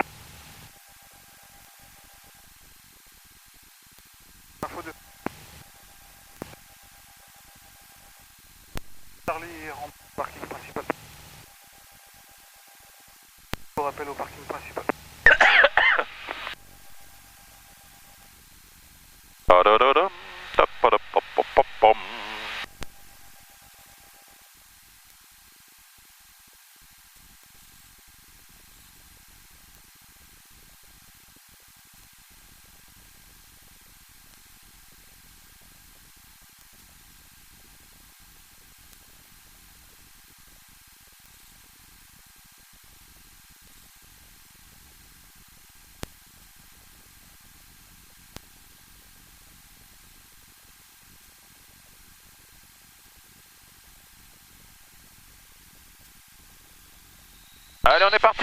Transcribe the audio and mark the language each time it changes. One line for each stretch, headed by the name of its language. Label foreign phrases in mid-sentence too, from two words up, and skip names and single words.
French: Info 2. Charlie rentre au parking principal. Au rappel au parking principal. Ta-da-da-dam, ta-pa-da-pa-pa-pa-pam. Allez, on est parti.